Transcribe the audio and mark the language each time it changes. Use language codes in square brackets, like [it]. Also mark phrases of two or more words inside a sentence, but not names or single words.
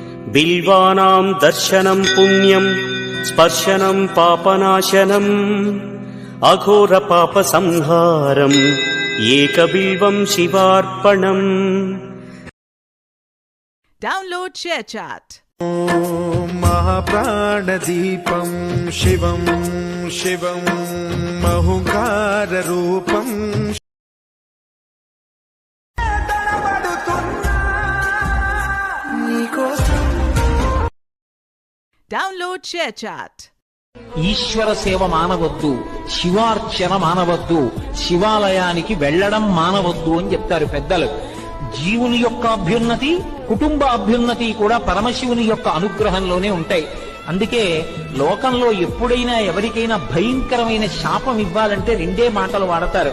[sa] బిల్వానాం దర్శనం పుణ్యం స్పర్శనం పాపనాశనం అఘోర పాప సంహారం ఏకబిల్వం శివార్పణం. [en] Download ShareChat. [sa] महाप्राणदीपं शिवं शिवं महुकाररूपं. [en] Download ShareChat. [te] ఈశ్వర సేవ మానవద్దు, శివార్చన మానవద్దు, శివాలయానికి వెళ్లడం మానవద్దు అని చెప్తారు పెద్దలు. జీవుని యొక్క అభ్యున్నతి, కుటుంబ అభ్యున్నతి కూడా పరమశివుని యొక్క అనుగ్రహంలోనే ఉంటాయి. అందుకే లోకంలో ఎప్పుడైనా ఎవరికైనా భయంకరమైన శాపం ఇవ్వాలంటే రెండే మాటలు వాడతారు.